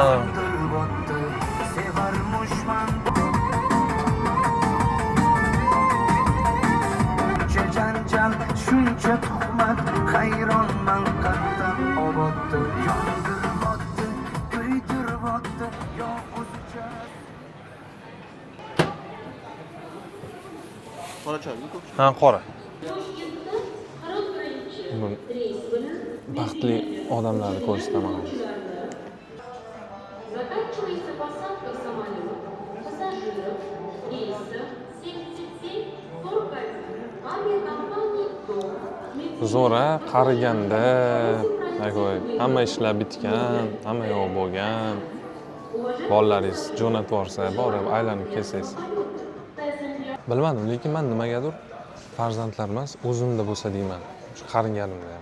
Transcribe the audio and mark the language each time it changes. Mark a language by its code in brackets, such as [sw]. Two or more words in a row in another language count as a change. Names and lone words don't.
[uz] Janjal shuncha tuhmat, hayronman qattan obodda, yondiryapti, kuydiryapti, yo o'zicha. Qora choymi ko'p? Ha, qora. Baxtli odamlarni ko'rsataman. [ru] Заканчивается посадка самолета пассажиров рейса 7741 авиакомпании «Дом». [uz] Zo'ra qariganda, hamma ishlar bitgan, hamma yo'q bo'lgan. Bolalaringiz jo'natib yuborsa, borib aylanib kelsangiz. Bilmadim, lekin men nimagadir farzandlar emas, o'zimda bo'lsa deyman. Shu qaringanimda ham.